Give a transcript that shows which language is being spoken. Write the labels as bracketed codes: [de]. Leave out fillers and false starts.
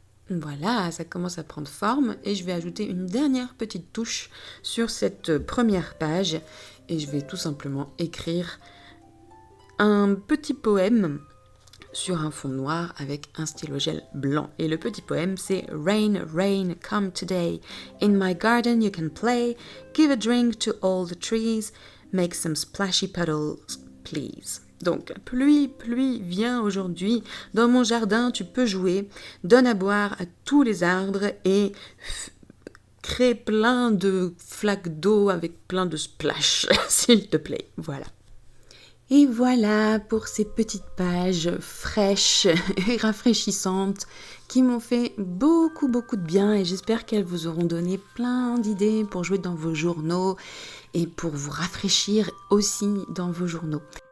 [fr] Voilà, ça commence à prendre forme et je vais ajouter une dernière petite touche sur cette première page et je vais tout simplement écrire un petit poème sur un fond noir avec un stylo gel blanc. Et le petit poème, c'est [en] Rain, rain, come today. In my garden you can play. Give a drink to all the trees. Make some splashy puddles, please. [fr] Donc, pluie, pluie, viens aujourd'hui. Dans mon jardin, tu peux jouer. Donne à boire à tous les arbres et crée plein de flaques d'eau avec plein de splash, s'il te plaît. Voilà. Et voilà pour ces petites pages fraîches et rafraîchissantes qui m'ont fait beaucoup de bien et j'espère qu'elles vous auront donné plein d'idées pour jouer dans vos journaux et pour vous rafraîchir aussi dans vos journaux.